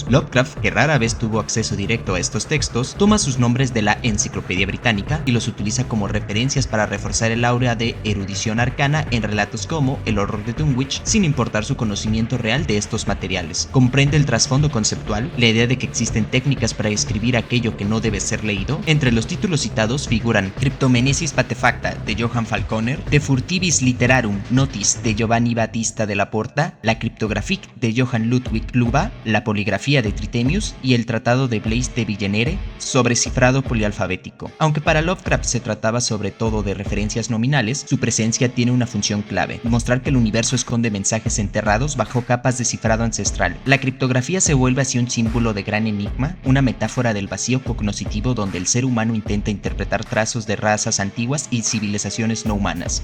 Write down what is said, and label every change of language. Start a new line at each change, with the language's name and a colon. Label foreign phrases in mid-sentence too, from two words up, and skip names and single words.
Spanish: Lovecraft, que rara vez tuvo acceso directo a estos textos, toma sus nombres de la Enciclopedia Británica y los utiliza como referencias para reforzar el aura de erudición arcana en relatos como El horror de Dunwich, sin importar su conocimiento real de estos materiales. Comprende el trasfondo conceptual, la idea de que existen técnicas para escribir aquello que no debe ser leído. Entre los títulos citados figuran Cryptomenesis Patefacta de Johann Falconer, De Furtivis Literarum Notis de Giovanni Battista della Porta, la Cryptographic de Johann Ludwig Luba, la Poligrafía de Trithemius y el Tratado de Blaise de Villeneuve sobre cifrado polialfabético. Aunque para Lovecraft se trataba sobre todo de referencias nominales, su presencia tiene una función clave: mostrar que el universo esconde mensajes enterrados bajo capas de cifrado ancestral. La criptografía se vuelve así un símbolo de gran enigma, una metáfora del vacío cognoscitivo donde el ser humano intenta interpretar trazos de razas antiguas y civilizaciones no humanas.